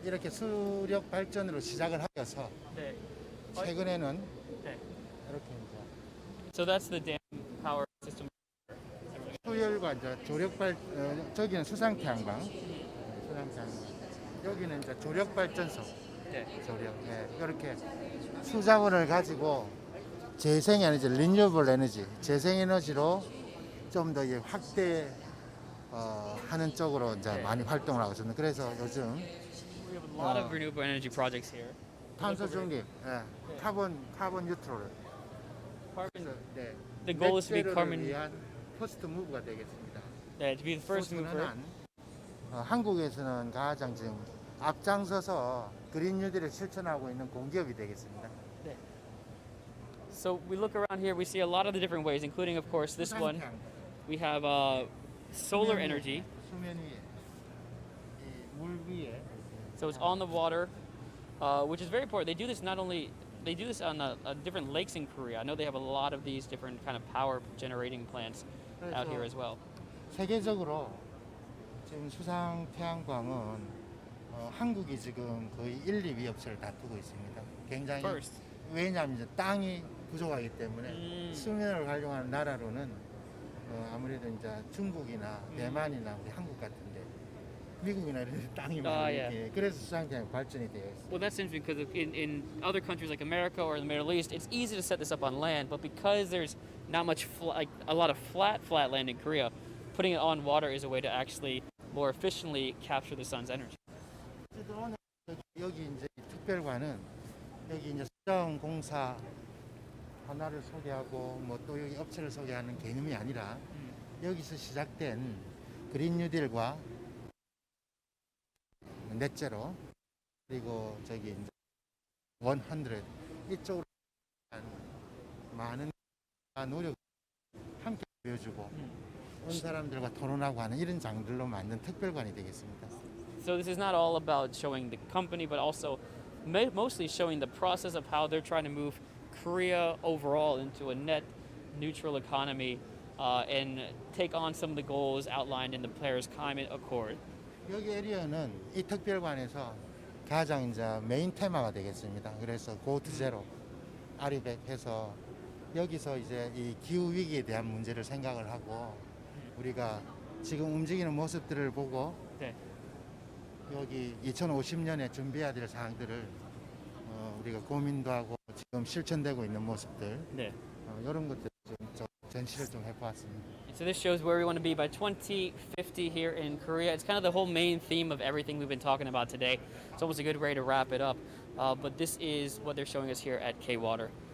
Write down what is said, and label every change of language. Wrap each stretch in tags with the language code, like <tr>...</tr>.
<ko>이렇게 수력 발전으로 시작을 하여서 네. 최근에는 네. 이렇게 이제</ko> <en>So that's the dam power system.</en> <ko>수열과 이제 저기는 수상태양광, 여기는 이제 조력 발전소. 네. 조력. 이렇게 수자원을 가지고 재생 에너지, 리뉴얼블 에너지, 재생 에너지로 좀 더 확대 하는 쪽으로 이제 많이 활동을 하고 있습니다. 그래서 요즘</ko> <en>We have a lot of renewable energy projects here.</en> <ko>탄소 중립, 카본 뉴트럴.</ko> <en>The goal is to be carbon.</en> <ko>위한 퍼스트 무브가 되겠습니다.</ko> <en>Yeah, to be the first mover.</en> <ko>한국에서는 가장 지금 앞장서서 그린 뉴딜을 실천하고 있는 공기업이 되겠습니다. 네.</ko> <en>So we look around here, we see a lot of the different ways, including, of course, this one. We have solar energy.</en> <ko>수면 위에, 물 위에.</ko> <en>So it's on the water, which is very important. They do this they do this on different lakes in Korea. I know they have a lot of these different kind of power generating plants out here as well.</en> <ko>세계적으로 지금 수상 태양광은 한국이 지금 거의 1, 2위 업체를 다투고 있습니다. 굉장히 왜냐하면 이제 땅이 부족하기 때문에 수면을 활용하는 나라로는 아무래도 이제 중국이나 대만이나 우리 한국 같은데 미국이나 이런 데 땅이 많이 그래서 수상태양 발전이 되어 있어요.</ko> <en>Well, that's interesting because in other countries like America or the Middle East, it's easy to set this up on land, but because there's not much a lot of flat land in Korea, putting it on water is a way to actually more efficiently capture the sun's energy.</en> <ko>여기 이제 특별관은 여기 이제 수자원공사 하나를 소개하고 뭐 또 여기 업체를 소개하는 개념이 아니라 여기서 시작된 그린 뉴딜과 넷제로 그리고 저기 이제 100 이쪽으로 많은 노력 함께 보여주고 온 사람들과 토론하고 하는 이런 장들로 만든 특별관이 되겠습니다.</ko> <en>So this is not all about showing the company, but also mostly showing the process of how they're trying to move Korea overall into a net neutral economy and take on some of the goals outlined in the Paris Climate Accord.</en> <ko>여기 에리어는 이 특별관에서 가장 이제 메인 테마가 되겠습니다. 그래서 Go to Zero, 아리백 해서 여기서 이제 이 기후 위기에 대한 문제를 생각을 하고 우리가 지금 움직이는 모습들을 보고 여기 2050년에 준비해야 될 사항들을 우리가 고민도 하고 지금 실천되고 있는 모습들 이런 것들 좀 전시를 좀 해보았습니다.</ko> <en>So this shows where we want to be by 2050 here in Korea. It's kind of the whole main theme of everything we've been talking about today. It's almost a good way to wrap it up. But this is what they're showing us here at K-Water.</en>